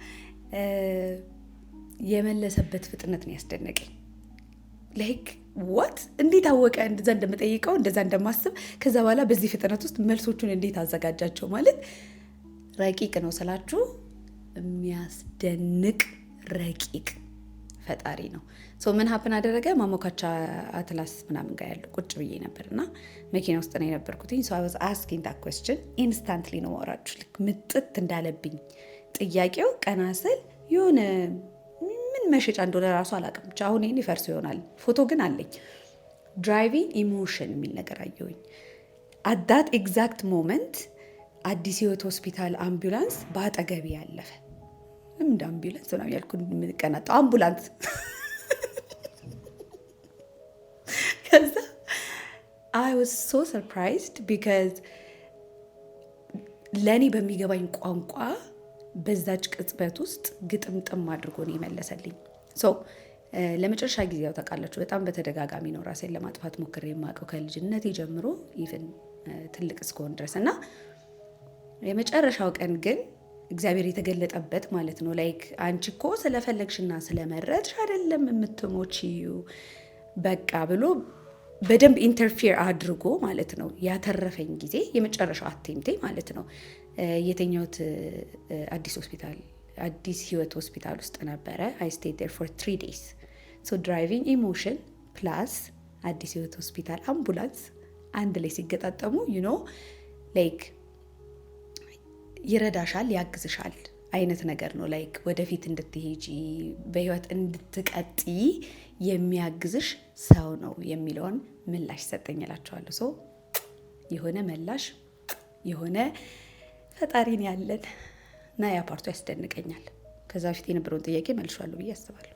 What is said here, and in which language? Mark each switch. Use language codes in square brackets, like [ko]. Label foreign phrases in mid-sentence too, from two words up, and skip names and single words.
[am] የመለሰበት ፍጥነት ነው ያስደነቀኝ። [en] like what [am] እንዴት አወቀ እንደዛ እንደምጠይቀው እንደዛ እንደማስብ። ከዛ በኋላ በዚህ ፍጥነት ውስጥ መልሶቹን እንዴት አዘጋጃቸው ማለት ረቂቅ ነው ስላችሁ የሚያስደንቅ ረቂቅ ፈጣሪ ነው። ምን ሀፕን አደረገ? ማሞካቻ አትላስ ምናምን ጋር ያለው ቁጭ ብዬ ነበርና መኪና ውስጥ ነው የነበርኩትኝ። [en] I was asking that question instantly [am] ነው ማውራችሁ ልክ ምጥት እንዳለብኝ ጥያቄው ቀና ስል የሆነ ምን መሸጫ እንደሆነ ራሱ አላውቅም። ብቻ አሁን ይሄን ይፈርስ ይሆናል። ፎቶ ግን አለኝ። [en] driving emotion [am] የሚል ነገር አየሁኝ። [en] at that exact moment [am] አዲስ ህይወት ሆስፒታል አምቡላንስ በአጠገቤ ያለፈ እንደ አምቡላንስ ነው ያልኩት ምንቀናጣው አምቡላንስ ከዛ [en] I was so surprised because [am] ለኔ በሚገባኝ ቋንቋ በዛች ቅጽበት ውስጥ ግጥምጥም አድርጎ ነው የመለሰልኝ። ለመጨረሻ ጊዜ ያው ታውቃላችሁ በጣም በተደጋጋሚ ነው ራሴን ለማጥፋት ሞክሬ የማውቀው ከልጅነቴ ጀምሮ ኢቭን ትልቅ እስከሆን ድረስ እና የመጨረሻው ቀን ግን እግዚአብሔር የተገለጠበት ማለት ነው። ላይክ አንቺ እኮ ስለፈለግሽና ስለመረጥሽ አይደለም የምትሞቺው በቃ ብሎ በደንብ ኢንተርፊር አድርጎ ማለት ነው ያተረፈኝ ጊዜ የመጨረሻው አቴምቴ ማለት ነው። የተኛሁት አዲስ ህይወት ሆስፒታል ውስጥ ነበረ። [en] I stayed there for 3 days. driving emotion plus [am] አዲስ ህይወት ሆስፒታል አምቡላንስ አንድ ላይ ሲገጣጠሙ ላይክ ይረዳሻል፣ ያግዝሻል አይነት ነገር ነው። ላይክ ወደፊት እንድትሄጂ በህይወት እንድትቀጢ የሚያግዝሽ ሰው ነው የሚለውን ምላሽ ሰጠኝላችኋለሁ። የሆነ ምላሽ የሆነ ፈጣሪን ያለን እና ያ ፓርቱ ያስደንቀኛል። ከዛ በፊት የነበረውን ጥያቄ መልሻለሁ ብዬ አስባለሁ።